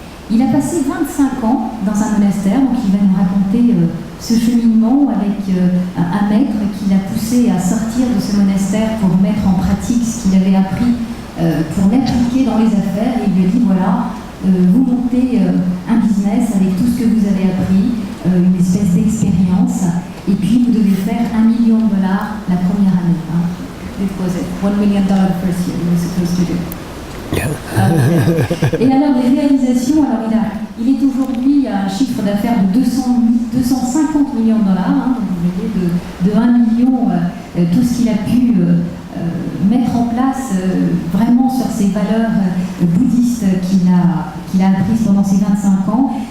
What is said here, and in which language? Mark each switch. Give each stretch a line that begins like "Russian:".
French: Il a passé 25 ans dans un monastère, donc il va nous raconter ce cheminement avec un maître qui l'a poussé à sortir de ce monastère pour mettre en pratique ce qu'il avait appris, pour l'appliquer dans les affaires. Et il lui a dit, voilà, vous montez un business avec tout ce que vous avez appris, une espèce d'expérience, et puis vous devez faire $1 million la première année.
English: It was it, $1 million first year you were supposed to do.
French: Et alors les réalisations, il est aujourd'hui à un chiffre d'affaires de 250 millions de dollars, donc vous voyez de 1 million, tout ce qu'il a pu mettre en place vraiment sur ces valeurs bouddhistes qu'il a apprises pendant ces 25 ans.